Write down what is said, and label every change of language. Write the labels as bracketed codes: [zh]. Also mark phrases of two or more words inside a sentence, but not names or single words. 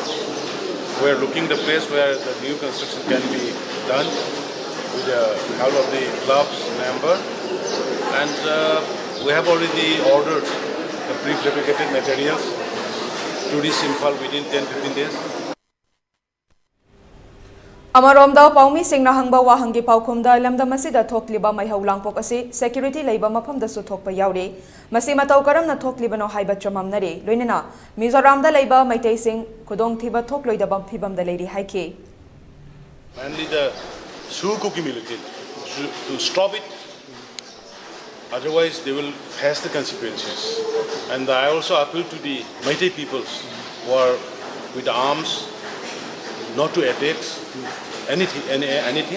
[en] We are looking the place where the new construction can be done with the help of the club's member, and we have already ordered the prefabricated materials to reach Imphal within 10-15 days. [mni] Amaromda paumi singna hangba wahangi paukhumda lamdam asida thokliba maihau langpok asi security leiba mafamda su thokpa yaure masi matau karamna thoklibano haiba chamamnare loinena Mizoramda leiba Meitei sing khudong thiba thokloidaba phibamda leiri haike [en] Mainly the Sukuki militant to stop it, otherwise they will face the consequences. And I also appeal to the Meitei peoples who are with arms not to attack anything.